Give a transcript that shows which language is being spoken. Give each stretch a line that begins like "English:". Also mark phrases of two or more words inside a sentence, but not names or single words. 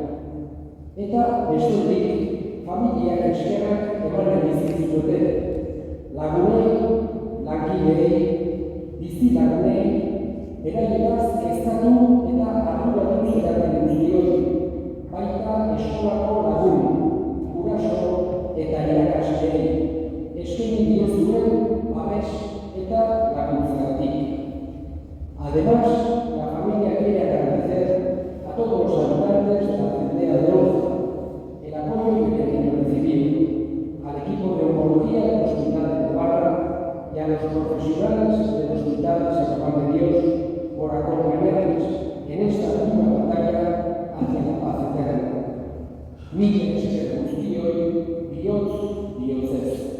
Basque: Eta bestetik, familiak eskerrak emanen dizkizute, lagunei, langileei, bizilagunei, beraietaz kezkatu eta arduratu zeraten guztioi, baita eskolako lagun, guraso eta irakasleei, eskaini diozuen babes eta laguntzagatik.
Spanish: Además, la familia quiere agradecer a todos los habitantes de la aldea de Oza el apoyo que tienen recibido, al equipo de oncología del Hospital de Navarra y a los profesionales del Hospital San Juan de Dios por acompañarles en esta dura batalla hacia la paz eterna.
Basque: Mila esker guztioi, bihotz, bihotzez.